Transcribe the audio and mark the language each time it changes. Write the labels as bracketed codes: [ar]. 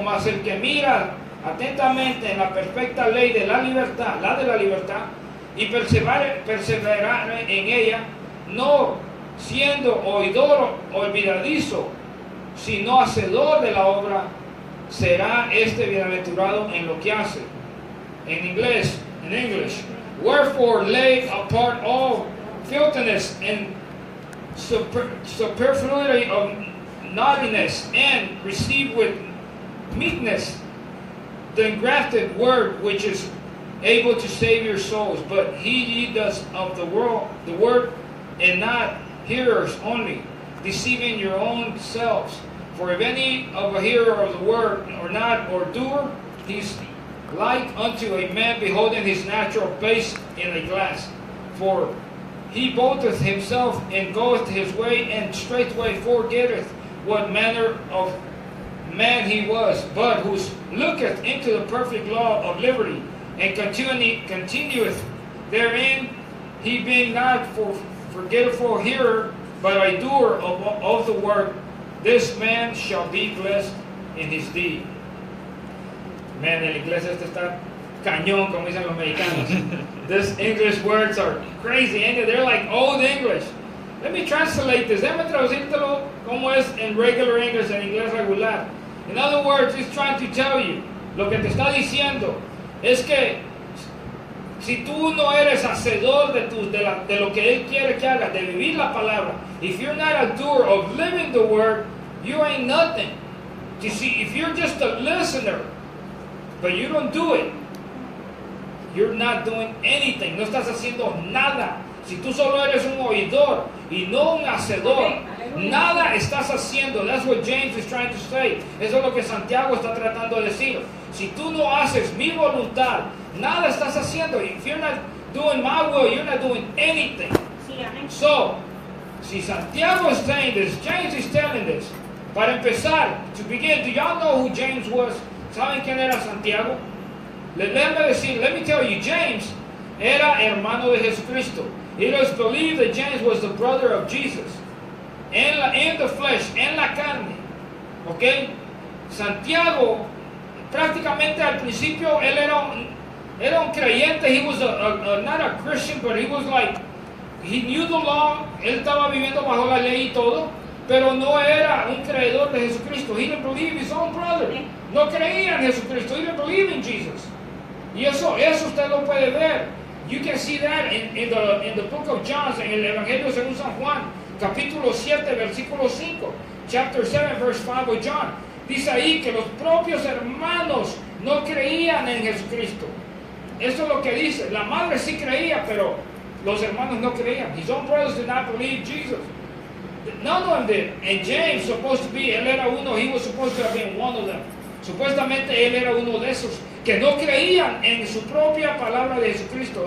[es] Mas el que mira atentamente en la perfecta ley de la libertad, y perseverar en ella, no siendo oidor olvidadizo, sino hacedor de la obra, será este bienaventurado en lo que hace. [en] En English, wherefore lay apart all filthiness and superfluity of naughtiness, and receive with meekness the engrafted word, which is able to save your souls. But he ye does of the word, and not hearers only, deceiving your own selves. For if any of a hearer of the word or not, or doer, he's like unto a man beholding his natural face in a glass. For he boasteth himself and goeth his way, and straightway forgetteth what manner of man he was. But who looketh into the perfect law of liberty, and continueth therein, he being not forgetful hearer, but a doer of the word, this man shall be blessed in his deed. [es] Man, el inglés este está cañón, como dicen los mexicanos. [en] These English words are crazy, and they're like old English. Let me translate this. [es] Déjame traducírtelo como es en regular English, en inglés regular. [en] In other words, he's trying to tell you, [es] lo que te está diciendo es que si tú no eres hacedor de lo que Él quiere que hagas, de vivir la palabra, [en] if you're not a doer of living the word, you ain't nothing. You see, if you're just a listener, but you don't do it, you're not doing anything. [es] No estás haciendo nada. Si tú solo eres un oidor y no un hacedor, nada estás haciendo. [en] That's what James is trying to say. [es] Eso es lo que Santiago está tratando de decir. Si tú no haces mi voluntad, nada estás haciendo. [en] If you're not doing my will, you're not doing anything. So, si Santiago is saying this, James is telling this. [es] Para empezar, [en] to begin, do y'all know who James was? [es] ¿Saben quién era Santiago? Déjame decir, [en] let me tell you, [es] James era hermano de Jesucristo. [en] It is believed that James was the brother of Jesus. [es] En [en] the flesh, [es] en la carne. ¿Ok? Santiago, prácticamente al principio, él era un creyente. [en] He was not a Christian, but he was like, he knew the law. [es] Él estaba viviendo bajo la ley y todo, pero no era un creedor de Jesucristo. [en] He didn't believe his own brother. [es] No creía en Jesucristo. [en] He didn't believe in Jesus. [es] Y eso usted lo puede ver. [en] You can see that in the book of John, [es] en el Evangelio según San Juan, capítulo 7, versículo 5. [en] Chapter 7, verse 5 of John. [es] Dice ahí que los propios hermanos no creían en Jesucristo. Eso es lo que dice. La madre sí creía, pero los hermanos no creían. [en] His own brothers did not believe Jesus. None of them did. And James, supposed to be, [es] él era uno, [en] he was supposed to have been one of them. [es] Supuestamente él era uno de esos que no creían en su propia palabra de Jesucristo.